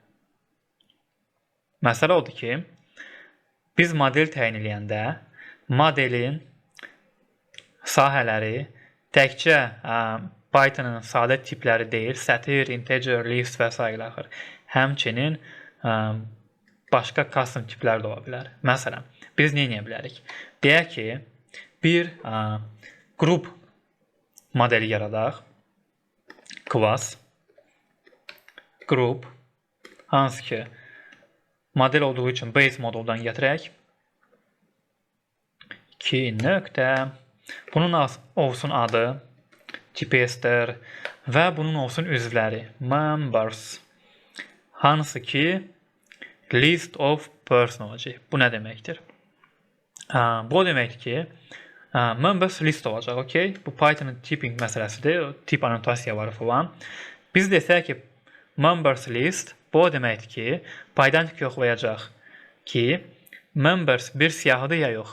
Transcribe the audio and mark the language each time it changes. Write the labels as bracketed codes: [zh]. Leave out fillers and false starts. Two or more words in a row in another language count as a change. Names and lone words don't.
[az] Məsələ odur ki, biz model təyin edəndə modelin sahələri təkcə Python'ın sadə tipləri deyil, sətir, integer, list və s. axır. Həmçinin başqa custom tiplər də ola bilər. Məsələn, biz nə edə bilərik? Deyək ki, bir qrup modeli yaradaq. [en] Class group, [az] hansı ki model olduğu üçün base moduldan gətirək. 2 nöqtə. Bunun olsun adı, tipi str və bunun olsun üzvləri, members. Hansı ki [en] list of person [az] olacaq. Bu nə deməkdir? Bu deməkdir ki, [en] members list [az] olacaq. Okay? Bu Python'ın tipping məsələsidir. Tip annotasiya var falan. Biz desək ki, [en] members list, [az] bu deməkdir ki, Pydantic yoxlayacaq ki, members bir siyahıdır ya yox.